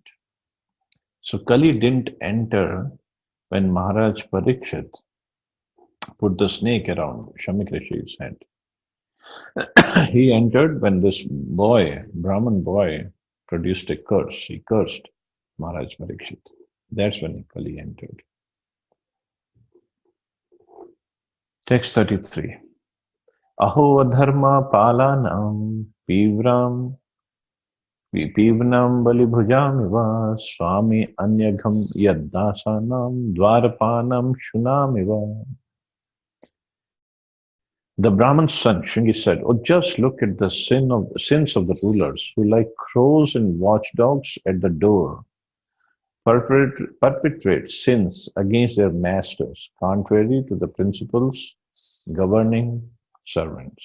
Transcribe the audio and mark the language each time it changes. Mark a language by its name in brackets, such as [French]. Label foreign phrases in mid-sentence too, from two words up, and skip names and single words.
[English] So Kali didn't enter when Maharaj Parikshit put the snake around Shamik Rishi's head. He entered when this boy, Brahman boy, produced a curse. He cursed Maharaj Parikshit. That's when Kali entered. Text 33. [Sanskrit] Aho adharma palanam pivram pivnam balibhujamiva swami anyagham yaddasanam dwarapanam shunamiva. [English] The Brahman's son, Shringi, said, "Oh, just look at the sins of the rulers who, like crows and watchdogs at the door, perpetrate sins against their masters, contrary to the principles governing servants."